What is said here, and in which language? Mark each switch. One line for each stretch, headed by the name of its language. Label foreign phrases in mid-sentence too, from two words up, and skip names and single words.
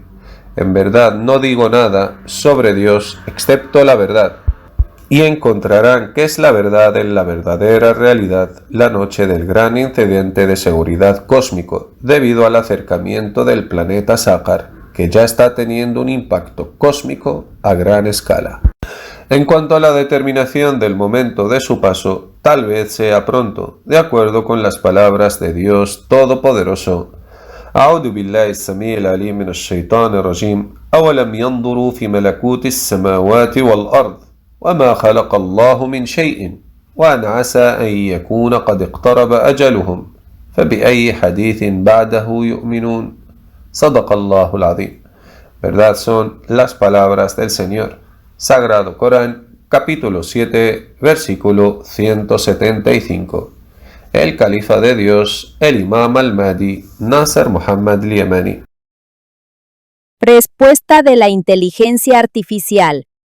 Spanish: En verdad no digo nada sobre Dios excepto la verdad, y encontrarán que es la verdad en la verdadera realidad la noche del gran incidente de seguridad cósmico debido al acercamiento del planeta Sácar, que ya está teniendo un impacto cósmico a gran escala. En cuanto a la determinación del momento de su paso, tal vez sea pronto, de acuerdo con las palabras de Dios Todopoderoso.
Arabic: أعوذ بالله السميع العليم من الشيطان الرجيم أولم ينظروا في ملكوت السماوات والأرض وما خلق الله من شيء وأن عسى أن يكون قد اقترب أجلهم فبأي حديث بعده يؤمنون صدق الله العظيم.
Spanish: Verdad son las palabras del Señor. Sagrado Corán, capítulo 7, versículo 175. El califa de Dios, el Imam al-Mahdi, Nasser Muhammad al-Yamani. Respuesta de la inteligencia artificial.